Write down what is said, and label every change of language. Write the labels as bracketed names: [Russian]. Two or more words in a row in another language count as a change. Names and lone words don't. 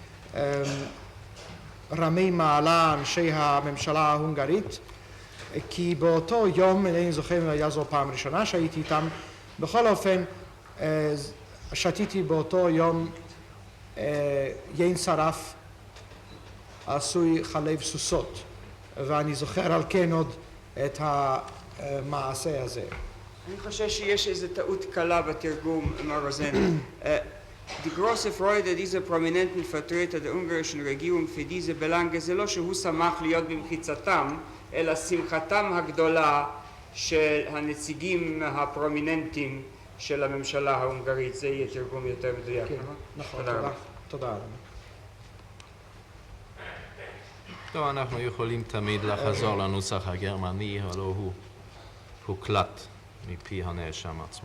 [Hebrew] רמי מעלה, אנשי הממשלה ההונגרית, כי באותו יום, אני זוכר אם היה זו פעם ראשונה שהייתי איתם, בכל אופן שתיתי באותו יום יין שרף עשוי חלב סוסות, ואני זוכר על כן עוד את המעשה הזה. אני חושב שיש איזו טעות קלה בתרגום, מר רוזן. [German] Die große Freude dieser prominenten Vertreter der ungarischen Regierung für diese Belange [Hebrew] זה לא שהוא שמח להיות במחיצתם, אלא שמחתם הגדולה של הנציגים הפרומיננטים של הממשלה ההונגרית. זה יהיה תרגום יותר מדויק. נכון, תודה. טוב, אנחנו יכולים תמיד לחזור לנוסח הגרמני, הלא הוא הוקלט מפי הנאשם עצמו.